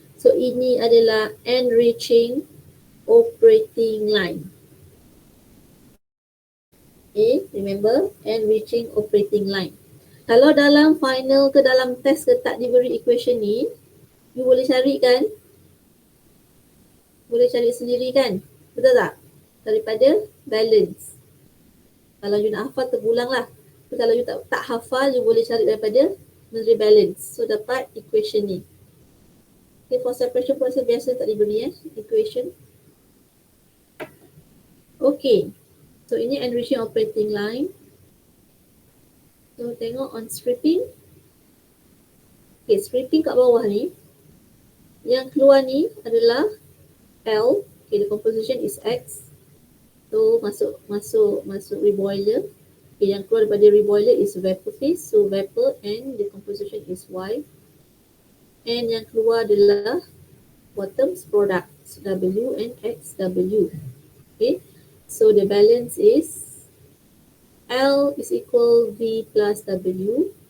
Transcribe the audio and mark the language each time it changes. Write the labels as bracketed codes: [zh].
[ms] So ini adalah enriching operating line. [en] Okay, remember enriching operating line. [ms] Kalau dalam final ke dalam test ke tak diberi equation ni, you boleh cari kan? Boleh cari sendiri kan? Betul tak? Daripada balance. Kalau you nak hafal terpulang lah. Kalau you tak hafal, you boleh cari daripada mencari balance. So dapat equation ni. [en] Okay, for separation process [ms] biasa tak diberi equation. Okay. So ini enriching operating line. So tengok on stripping. Okay, stripping kat bawah ni. Yang keluar ni adalah L. [en] Okay, the composition is X. [ms] So masuk reboiler. Okay, yang keluar daripada reboiler [en] is vapor phase. So vapor and the composition is Y. And [ms] yang keluar adalah [en] bottoms products W and XW. Okay, so the balance is L is equal V plus W.